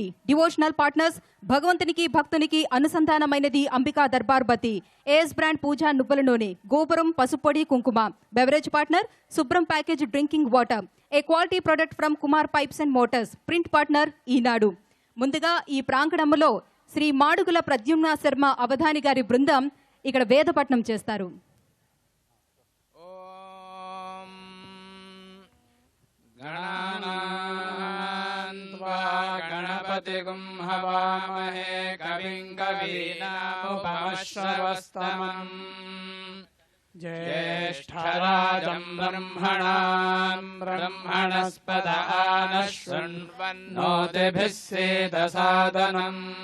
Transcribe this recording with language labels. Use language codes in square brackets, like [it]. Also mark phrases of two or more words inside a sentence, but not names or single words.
[en] devotional partners [te] భగవంతునికి భక్తునికి అనుసంధానమైనది అంబికా దర్బార్ బతి, ఏఎస్ బ్రాండ్ పూజా నువ్వుల నూనె, గోపురం పసుపొడి కుంకుమ. [en] beverage partner Shubhram package drinking water, a quality product from Kumar Pipes and Motors. print partner Eenadu. [te] ముందుగా ఈ ప్రాంగణంలో శ్రీ మాడుగుల ప్రద్యుమ్న శర్మ అవధాని గారి బృందం ఇక్కడ వేదపట్నం చేస్తారు. [sa] गणपतिगुं हवामहे कविं कवीनामुपमश्रवस्तमम् ज्येष्ठराजं ब्रह्मणां ब्रह्मणस्पद आनशृण्वन्नोतिभिः सीदसादनम्